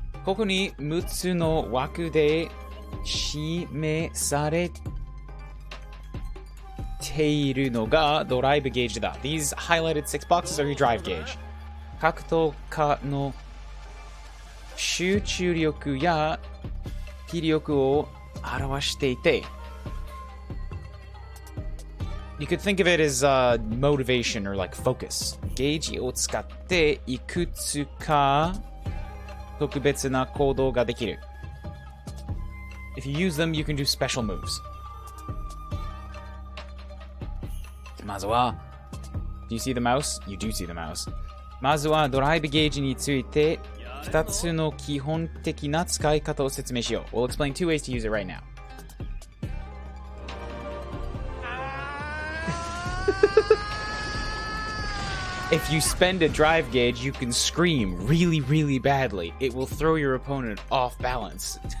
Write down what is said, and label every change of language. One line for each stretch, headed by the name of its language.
Japanese: ここに6つの枠で示されているのがドライブゲージだ。
English: These highlighted 6 boxes are your drive gauge.
Japanese: 格闘家の集中力や気力を表していて
English: You could think of it as motivation or like focus.
Japanese: ゲージを使っていくつか特別な行動ができる。
English: If you use them, you can do special moves.
Japanese: まずは
English: Do you see the mouse? You do see the mouse.
Japanese: まずはドライブゲージについて2つの基本的な使い方を説明しよう。
English: We'll explain 2 ways to use it right now. If you spend a drive gauge, you can scream really, really badly. It will throw your opponent off balance.